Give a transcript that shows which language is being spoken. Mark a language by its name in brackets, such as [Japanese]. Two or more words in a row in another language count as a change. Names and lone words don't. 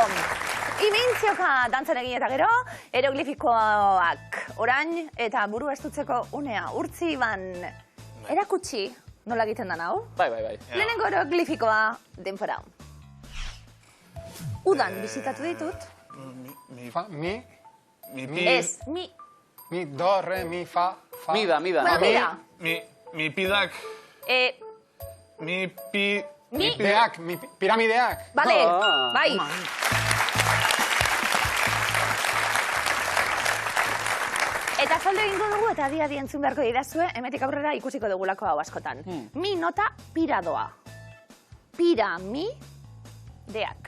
[Basque] Imintzioka dantzan egin eta gero, eroglifikoak orain eta buru estutzeko unea. Urtziban, erakutsi nola egiten den hau? Bai. Lehenengo eroglifikoa denbora. Udan bizitatu ditut. Mi, Ez, mi. mi, do, re, mi, fa. Mida. [Spanish] Bueno, mira. Mi pidak. Mi pi... Mi. [Basque] Deak, mi piramideak. Vale, Ah. bai. Eta saldo egingo dugu eta adi entzun beharko didazue, hemetik aurrera ikusiko dugulako hau askotan. Mi nota piradoa. Piramideak.